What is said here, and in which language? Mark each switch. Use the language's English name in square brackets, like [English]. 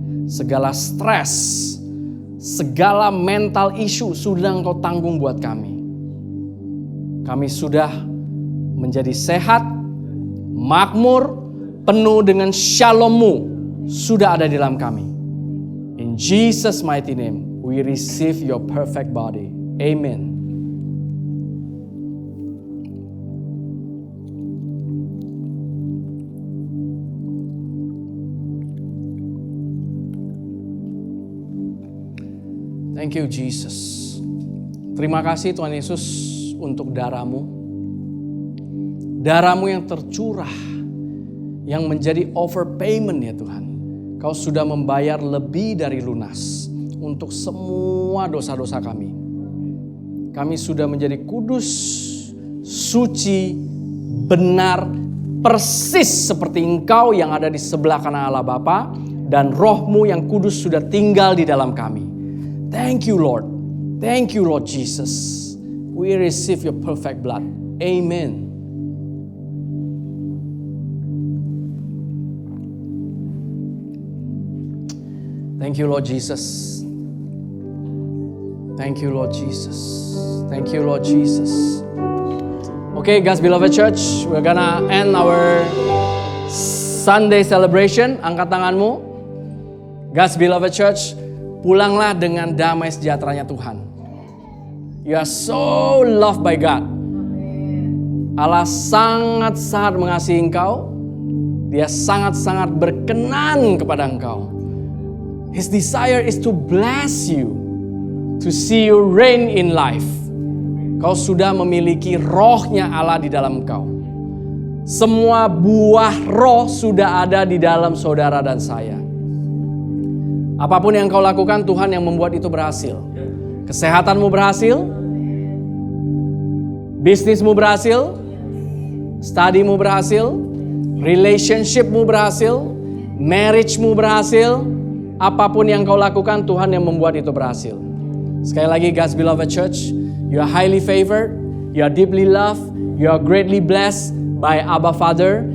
[Indonesian] Segala stres, segala mental issue sudah Engkau tanggung buat kami. Kami sudah menjadi sehat, makmur, penuh dengan shalom-Mu sudah ada di dalam kami. [English] In Jesus' mighty name, we receive your perfect body. Amen. Thank you Jesus. [Indonesian] Terima kasih Tuhan Yesus untuk darah-Mu. Darah-Mu yang tercurah, yang menjadi overpayment ya Tuhan. Kau sudah membayar lebih dari lunas untuk semua dosa-dosa kami. Kami sudah menjadi kudus, suci, benar, persis seperti Engkau yang ada di sebelah kanan Allah Bapa, dan Roh-Mu yang kudus sudah tinggal di dalam kami. [English] Thank you Lord. Thank you Lord Jesus. We receive your perfect blood. Amen. Thank you Lord Jesus. Thank you Lord Jesus. Thank you Lord Jesus. Okay, God's beloved church, we're gonna end our Sunday celebration. [Indonesian] Angkat tanganmu. God's beloved church, pulanglah dengan damai sejahteranya Tuhan. [English] You are so loved by God. [Indonesian] Allah sangat-sangat mengasihi engkau. Dia sangat-sangat berkenan kepada engkau. [English] His desire is to bless you, to see you reign in life. [Indonesian] Kau sudah memiliki rohnya Allah di dalam kau. Semua buah roh sudah ada di dalam saudara dan saya. Apapun yang kau lakukan, Tuhan yang membuat itu berhasil. Kesehatanmu berhasil, bisnismu berhasil, studimu berhasil, relationshipmu berhasil, marriagemu berhasil. Apapun yang kau lakukan, Tuhan yang membuat itu berhasil. Sekali lagi, [English] God's beloved church, you are highly favored, you are deeply loved, you are greatly blessed by Abba Father.